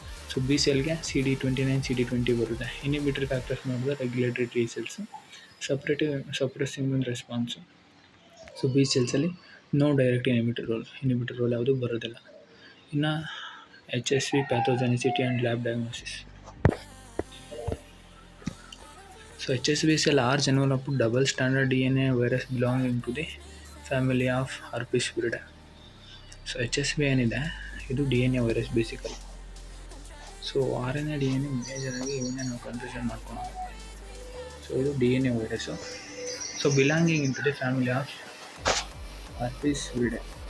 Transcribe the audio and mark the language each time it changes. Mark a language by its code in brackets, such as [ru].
[kn] So B ಸೆಲ್ಗೆ CD29, CD20 ಬರುತ್ತೆ. ಇನಿಬಿಟರಿ factors ನೋಡಿದ್ರೆ regulatory T cells, suppress immune response. So B ಸೆಲ್ಸಲ್ಲಿ no direct inhibitor roll ಯಾವುದೂ ಬರೋದಿಲ್ಲ. ಇನ್ನು HSV ಪ್ಯಾಥೋಜೆನಿಸಿಟಿ and lab diagnosis. [en] So HSV is a large envelope double standard DNA virus belonging to the family of herpesviridae. [kn] So HSV ಏನಿದೆ ಇದು DNA virus basically. So RNA DNA ಮೇಜರಾಗಿ ಇವನ್ನೇ ನಾವು confusion ಮಾಡ್ಕೊಳ್ಳೋದು. So ಇದು DNA virus. [en] So belonging in to the family of herpesviridae.